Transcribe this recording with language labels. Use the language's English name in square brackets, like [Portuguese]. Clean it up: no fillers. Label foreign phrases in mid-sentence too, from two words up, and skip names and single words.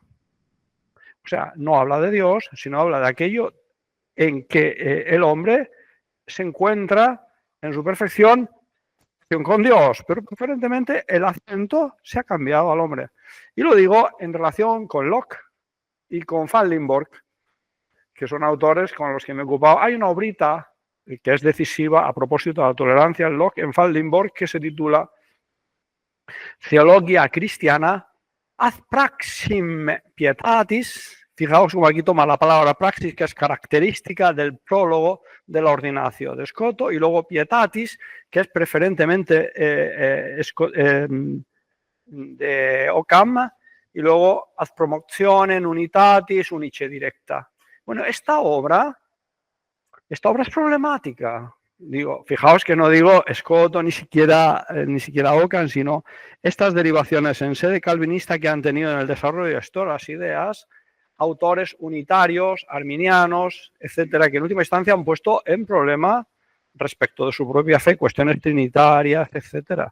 [Spanish] O sea, no habla de Dios, sino habla de aquello en que el hombre se encuentra en su perfección con Dios, pero preferentemente el acento se ha cambiado al hombre. Y lo digo en relación con Locke y con Fallenborg, que son autores con los que me he ocupado. Hay una obrita que es decisiva a propósito de la tolerancia en Locke en Fallenborg que se titula Theologia Christiana ad praxim pietatis. Fijaos como aquí toma la palabra praxis, que es característica del prólogo de la Ordinatio de Scoto, y luego pietatis, que es preferentemente de Occam, y luego ad promotionem unitatis unice directa. Bueno, esta obra es problemática. Digo, fijaos que no digo Scoto ni siquiera Occam, sino estas derivaciones en sede calvinista que han tenido en el desarrollo de todas las ideas, autores unitarios, arminianos, etcétera, que en última instancia han puesto en problema respecto de su propia fe cuestiones trinitarias, etcétera.